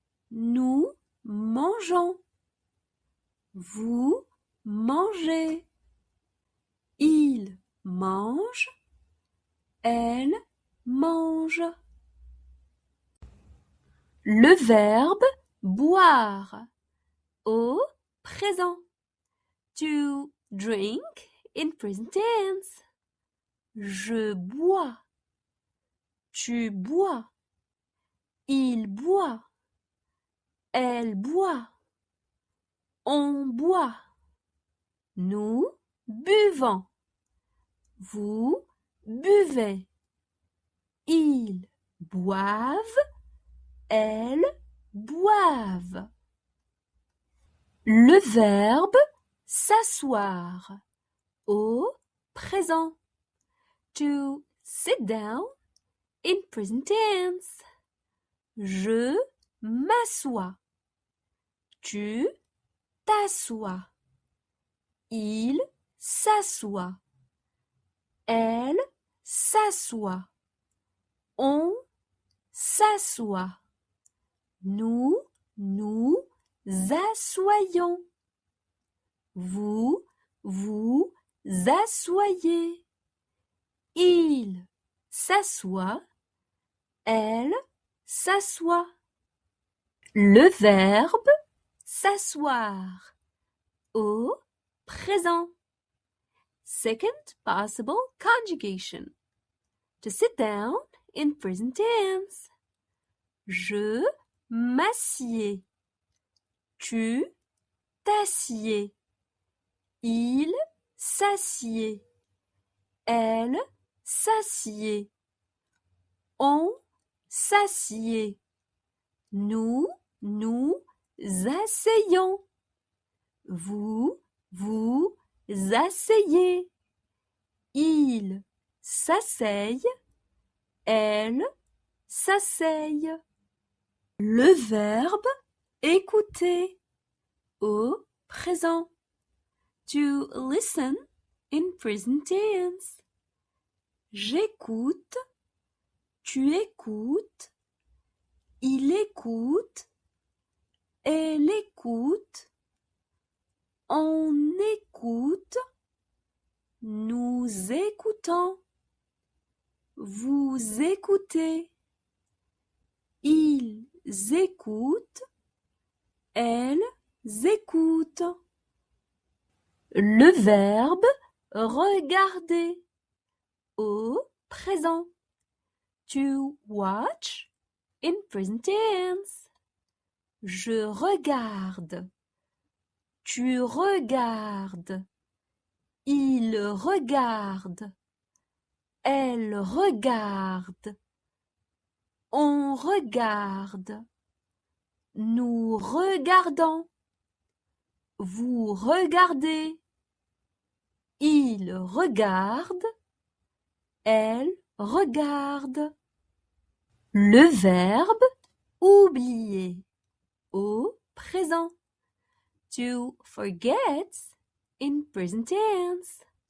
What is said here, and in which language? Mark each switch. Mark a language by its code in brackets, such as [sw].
[fr] Nous mangeons. Vous mangez. Il mange. Elle mange. Le verbe boire au présent. [en] To drink in present tense. [fr] Je bois. Tu bois. Il boit. Elle boit. On boit. Nous buvons. Vous buvez. Ils boivent. Elles boivent. Le verbe s'asseoir au présent. [en] To sit down in present tense. [fr] Je m'assois. Tu t'assois. Il s'assoit. Elle s'assoit. On s'assoit. Nous nous assoyons. Vous vous asseyez. Il s'assoit. Elle s'assoit. Le verbe s'asseoir au présent. [en] Second possible conjugation. To sit down in present tense. [fr] Je m'assieds. Tu t'assieds. Il s'assied. Elle s'assied. On s'assied. Nous nous asseyons. Vous vous asseyez. Il s'asseye. Elle s'asseye. Le verbe écouter au présent. [en] To listen in present tense. [fr] J'écoute. Tu écoutes. Il écoute. Elle écoute. On écoute. Nous écoutons. Vous écoutez. Ils écoutent. Elles écoutent. Le verbe regarder au présent. [en] To watch in present tense. [fr] Je regarde. Tu regardes. Il regarde. Elle regarde. On regarde. Nous regardons. Vous regardez. Il regarde. Elle regarde. Le verbe oublier au présent. [en] To forget in present tense.